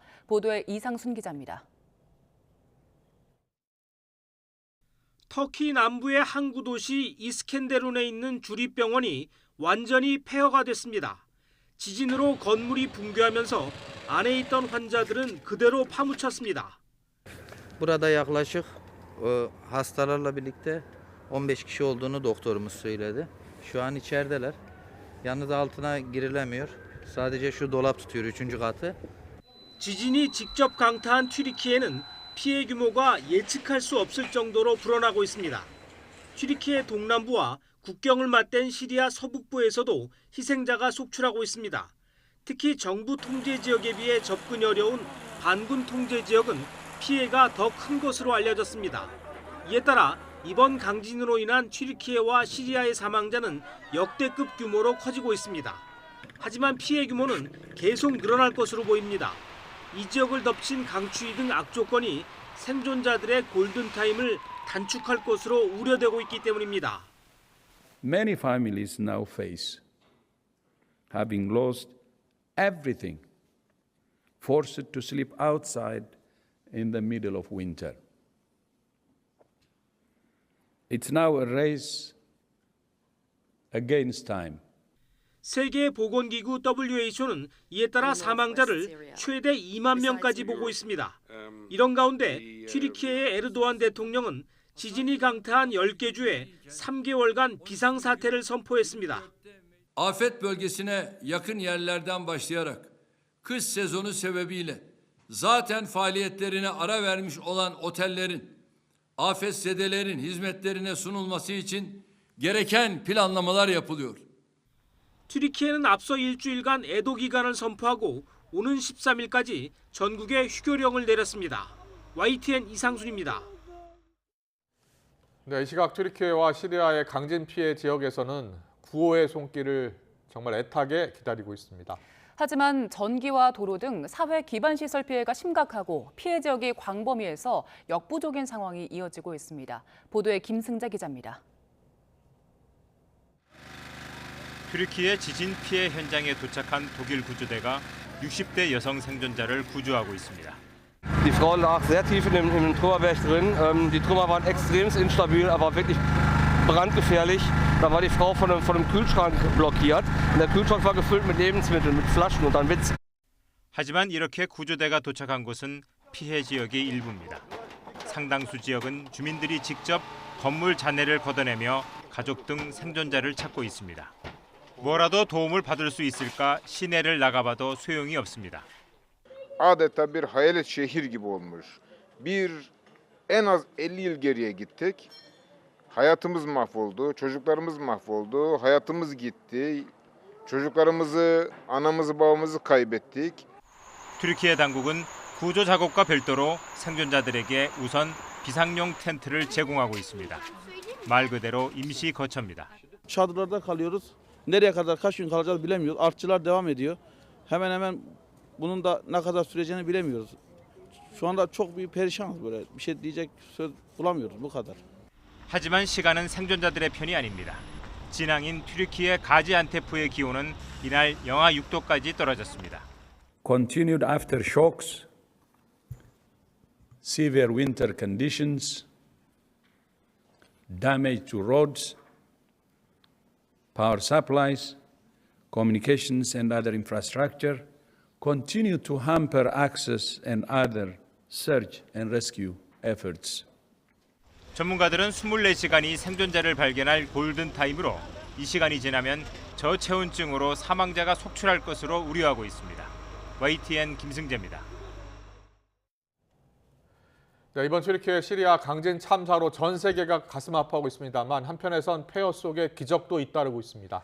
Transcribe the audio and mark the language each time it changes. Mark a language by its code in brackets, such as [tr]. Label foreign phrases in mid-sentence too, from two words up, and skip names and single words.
[ko] 보도에 이상순 기자입니다. 터키 남부의 항구 도시 이스켄데룬에 있는 주립병원이 완전히 폐허가 됐습니다. 지진으로 건물이 붕괴하면서 안에 있던 환자들은 그대로 파묻혔습니다. [tr] Burada yaklaşık hastalarla birlikte 15 kişi olduğunu doktorumuz söyledi. Şu an içerideler. Yalnız altına girilemiyor. Sadece şu dolap tutuyor 3. katı. [ko] 지진이 직접 강타한 튀르키예는 피해 규모가 예측할 수 없을 정도로 불어나고 있습니다. 튀르키예 동남부와 국경을 맞댄 시리아 서북부에서도 희생자가 속출하고 있습니다. 특히 정부 통제 지역에 비해 접근이 어려운 반군 통제 지역은 피해가 더 큰 것으로 알려졌습니다. 이에 따라 이번 강진으로 인한 튀르키예와 시리아의 사망자는 역대급 규모로 커지고 있습니다. 하지만 피해 규모는 계속 늘어날 것으로 보입니다. 이 지역을 덮친 강추위 등 악조건이 생존자들의 골든타임을 단축할 것으로 우려되고 있기 때문입니다. [en] Many families now face having lost everything, forced to sleep outside in the middle of winter. It's now a race against time. [ko] 세계보건기구 WHO는 이에 따라 사망자를 최대 2만 명까지 보고 있습니다. 이런 가운데 튀르키예의 에르도안 대통령은 지진이 강타한 10개 주에 3개월간 비상사태를 선포했습니다. [tr] Afet bölgesine yakın yerlerden başlayarak kış sezonu sebebiyle zaten faaliyetlerine ara vermiş olan otellerin afetzedelerin hizmetlerine sunulması için gereken planlamalar yapılıyor. [ko] 튀르키예는 앞서 일주일간 애도 기간을 선포하고 오는 13일까지 전국에 휴교령을 내렸습니다. YTN 이상순입니다. 네, 이 시각 튀르키예와 시리아의 강진 피해 지역에서는 구호의 손길을 정말 애타게 기다리고 있습니다. 하지만 전기와 도로 등 사회 기반 시설 피해가 심각하고 피해 지역이 광범위해서 역부족인 상황이 이어지고 있습니다. 보도에 김승자 기자입니다. 튀르키예 지진 피해 현장에 도착한 독일 구조대가 60대 여성 생존자를 구조하고 있습니다. [de] Die Frau lag sehr tief im Trümmerberg drin. Die Trümmer waren extrem instabil, aber wirklich brandgefährlich. Da war die Frau von einem Kühlschrank blockiert. Und der Kühlschrank war gefüllt mit Lebensmitteln, mit Flaschen und dann Witz. [ko] 하지만 이렇게 구조대가 도착한 곳은 피해 지역의 일부입니다. 상당수 지역은 주민들이 직접 건물 잔해를 걷어내며 가족 등 생존자를 찾고 있습니다. 뭐라도 do움을 받을 수 있을까 시내를 나가봐도 소용이 없습니다. [tr] Adeta bir hayalet şehir gibi olmuş. En az 50 yıl geriye gittik. Hayatımız mahvoldu, çocuklarımız mahvoldu, hayatımız gitti. çocuklarımızı, anamızı, babamızı kaybettik. [ko] 튀르키예 당국은 구조 작업과 별도로 생존자들에게 우선 비상용 텐트를 제공하고 있습니다. 말 그대로 임시 거처입니다. [tr] Çadırlarda kalıyoruz. Nereye kadar, kaç gün kalacağız bilemiyoruz. Artçılar devam ediyor. Hemen bunun da ne kadar süreceğini bilemiyoruz. Şu anda çok bir perişanız böyle. Bir şey diyecek söz bulamıyoruz bu kadar. [ko] 하지만 시간은 생존자들의 편이 아닙니다. 진앙인 튀르키예 가지안테프의 기온은 이날 영하 6도까지 떨어졌습니다. [en] Continued aftershocks, severe winter conditions, damage to roads, power supplies, communications and other infrastructure continue to hamper access and other search and rescue efforts. [ko] 전문가들은 24시간이 생존자를 발견할 골든타임으로 이 시간이 지나면 저체온증으로 사망자가 속출할 것으로 우려하고 있습니다. YTN 김승재입니다. 자, 이번 튀르키예 시리아 강진 참사로 전 세계가 가슴 아파하고 있습니다만 한편에선 폐허 속에 기적도 잇따르고 있습니다.